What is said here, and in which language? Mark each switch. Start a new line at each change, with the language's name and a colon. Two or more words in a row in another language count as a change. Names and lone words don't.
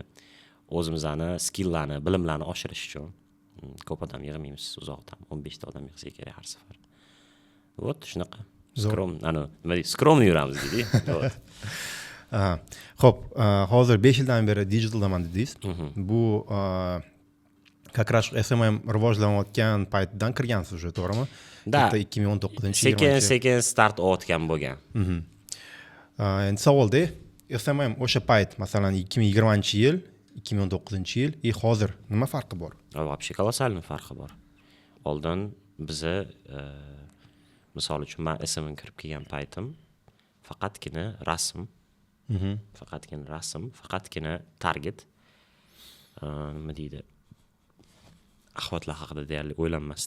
Uzbek: O'zimizning skilllarni, bilimlarni oshirish uchun ko'p odam yig'maymiz uzoqdan. 15 ta odam yig'sa kerak har safar. Вот shunaqa. Nima deydi? Skromni yuramiz deydi. Xo'p, hozir 5 yildan beri digitaldaman dedingiz. Bu
Russian: как раз
Uzbek: SMM rivojlanayotgan paytdan kirgansiz уже, to'g'rimi? Da. 2019-yil. Sekin start o'tgan bo'lgan. Endi savolda SMM o'sha payt, masalan 2020-yil, 2019-yil hozir nima farqi bor?
Russian: Вообще колоссальный
Uzbek: farqi bor. Oldin biza misol uchun men SMM kirib kelgan paytim faqatgina rasm, faqatgina target, nima deydi, axlatlar haqida deyarli o'ylanmasdi.